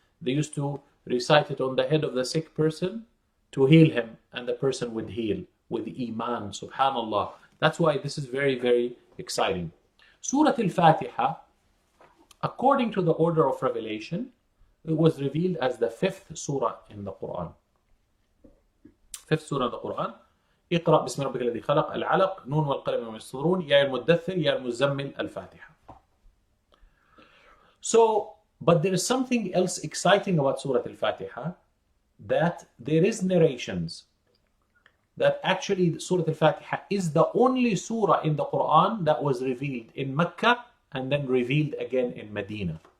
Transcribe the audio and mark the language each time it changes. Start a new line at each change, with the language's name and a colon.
English: They used to recite it on the head of the sick person to heal him, and the person would heal with Iman, subhanallah. That's why this is very, very exciting. Surah Al-Fatiha, according to the order of revelation, it was revealed as the 5th surah in the Quran. 5th surah in the Quran.
Arabic: اقرأ بسم ربك الذي خلق العلق نون والقلم وما يسطرون يا المدثر يا المزمل الفاتحة.
English: So, but there is something else exciting about Surah Al-Fatiha, that there is narrations that actually Surah Al-Fatiha is the only surah in the Quran that was revealed in Mecca and then revealed again in Medina.